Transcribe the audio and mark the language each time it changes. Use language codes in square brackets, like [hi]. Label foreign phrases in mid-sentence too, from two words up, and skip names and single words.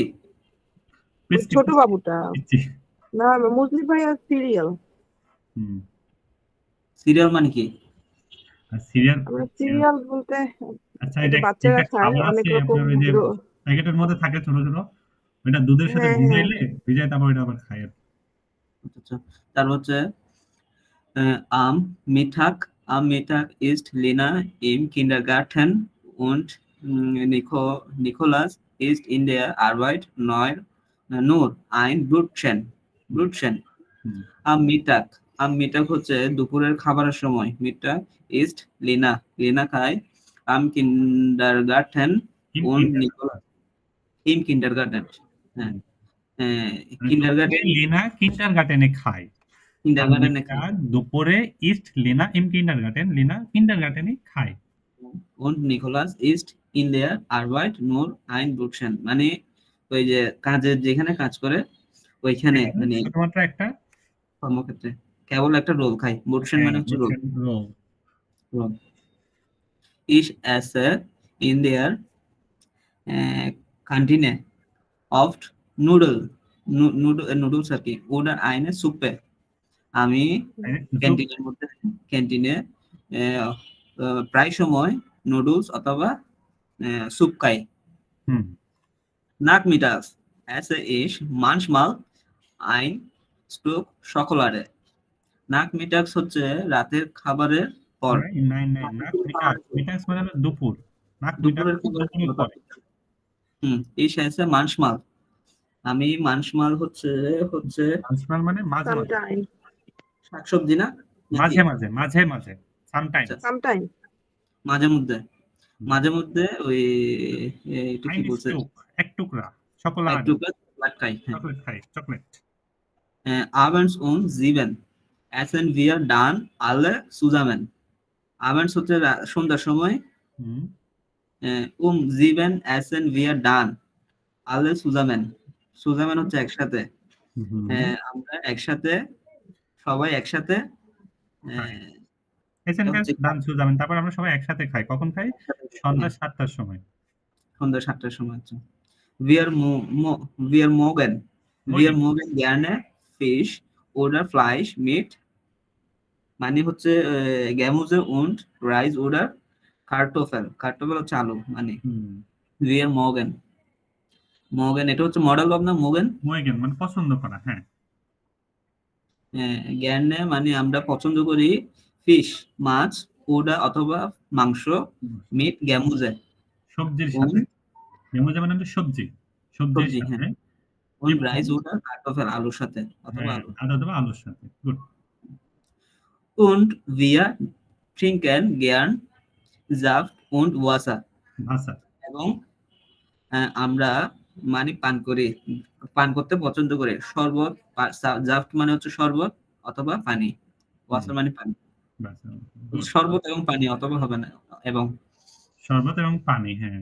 [bn] ছোট বাবুটা না, মুসলি ভাইয়া সিরিয়াল। সিরিয়াল মানে কি? সিরিয়াল, আমরা সিরিয়াল বলতে আচ্ছা এটা বাচ্চারা খায় অনেক রকম, প্যাকেটের মধ্যে থাকে ছোট ছোট, এটা দুধের সাথে ভিজাইলে, ভিজাই তারপর এটা আবার খায়। আচ্ছা, তার হচ্ছে [de] am Mittag ist Lina im Kindergarten und Nicholas ist in der Arbeit nur ein Brötchen. Am Mittag [bn] হচ্ছে দুপুরের খাবারের সময়। [de] Mittag ist Lina, Lina খায় am Kindergarten und Nicholas im Kindergarten. [bn] কিন্ডারগার্টেন, লিনা কিন্ডারগার্টেনে খায়, কিন্ডারগার্টেনে খায়। দুপুরে [de] ist Lina im Kindergarten, [bn] লিনা কিন্ডারগার্টেনে খায়। [de] und Nicholas ist in der Arbeit nur ein Brötchen, [bn] মানে ওই যে কাজের যেখানে কাজ করে ওইখানে, মানে শুধুমাত্র একটা কর্মক্ষেত্রে কেবল একটা রোল খায়। Brötchen মানে হচ্ছে রোল। [de] Ich esse in der Kantine oft Nudeln [bn] আর কি, [de] oder eine Suppe, [bn] আমি জুপ ক্যান্টিনে প্রায় সময় নুডলস অথবা স্যুপ খাই। হুম [de] Nachmittags esse ich manchmal ein Stück Schokolade. [bn] Nachmittags হচ্ছে রাতের খাবারের পর। নাই নাক মিটাক্স মানে হলো দুপুর। নাক দুপুরের মিটাক্স খাবারের দুপুরের পর। পরে। [de] Ich esse manchmal। [bn] আমি manchmal হচ্ছে মাঝমাঝ মানে মাঝে মাঝে সামটাইম শাকসবজি না নাকি? মাঝে মাঝে সামটাইমস আচ্ছা, সামটাইম মাঝে মধ্যে ওই এটা কি ein বলছে, Stück এক টুকরা এক চকোলাড টুকরা চকলেট খাই। হ্যাঁ। চকলেট খাই চকলেট [de] Abends um 7 essen wir dann alle zusammen। [bn] Abends হচ্ছে সন্ধ্যার সময়, হুম [de] um 7 essen wir dann alle zusammen। [bn] zusammen হচ্ছে একসাথে। হুম আমরা একসাথে, সবাই একসাথে খাই। আহ, এসেন এটা হচ্ছে [de] dann zusammen [bn] তারপর আমরা সবাই একসাথে খাই কখন খাই সন্ধ্যা 7টার সময় সন্ধ্যা 7টার সময় হচ্ছে [de] wir mogen gerne Fisch oder Fleisch mit, [bn] মানে হচ্ছে [de] Gemüse und Reis oder Kartoffel [bn] হচ্ছে আলু মানে। হুম [de] wir mogen [bn] এটা হচ্ছে মডেল ভাব না, মোগেন। মোয়েগেন মানে পছন্দ করা হ্যাঁ gerne মানে আমরা পছন্দ করি ফিশ মাছ, ওডা অথবা মাংস, [de] mit Gemüse [bn] সবজির সাথে গেমুজা মানে হলো সবজির সবজি, সাথে হ্যাঁ, [de] und Reis oder Kartoffel [bn] আলুর সাথে অথবা হ্যাঁ আলু। অথবা আলুর সাথে গুড [de] und wir trinken gern Saft und Wasser। [bn] ভাষা এবং আমরা মানে পান করতে পছন্দ করি শরবত। জাফট মানে হচ্ছে শরবত অথবা পানি, ওয়াসার মানে পানি। শরবত এবং পানি অথবা হবে না, এবং শরবত এবং পানি হ্যাঁ